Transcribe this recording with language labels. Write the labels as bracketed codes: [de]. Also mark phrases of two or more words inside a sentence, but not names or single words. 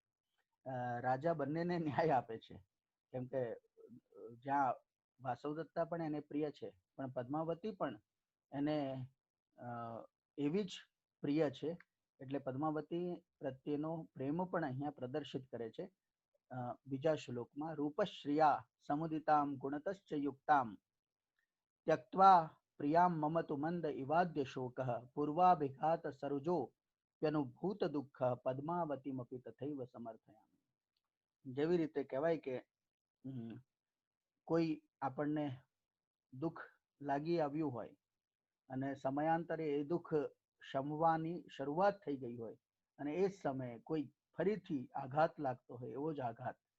[gu] રાજા બંનેને ન્યાય આપે છે, કેમ કે જ્યાં વાસવદત્તા પણ એને પ્રિય છે પણ પદ્માવતી પણ એને એવી જ પ્રિય છે. એટલે પદ્માવતી પ્રત્યેનો પ્રેમ પણ અહીંયા પ્રદર્શિત કરે છે બીજા શ્લોકમાં. [sa] રૂપશ્રિયા સમુદિતામ ગુણતશ્ચ યુક્તામ त्यक्त्वा प्रियां मम तु मंद इवाद्य शोकः पूर्वाभिघात सरुजो प्यनुभूत દુઃખ પદ્માવતીમપી તથૈવ સમર્થયામિ. [gu] જેવી રીતે કહેવાય કે કોઈ આપણને દુઃખ લાગી આવ્યું હોય અને સમયાંતરે એ દુઃખ શમવાની શરૂઆત થઈ ગઈ હોય અને એ જ સમયે કોઈ ફરીથી આઘાત લાગતો હોય એવો જ આઘાત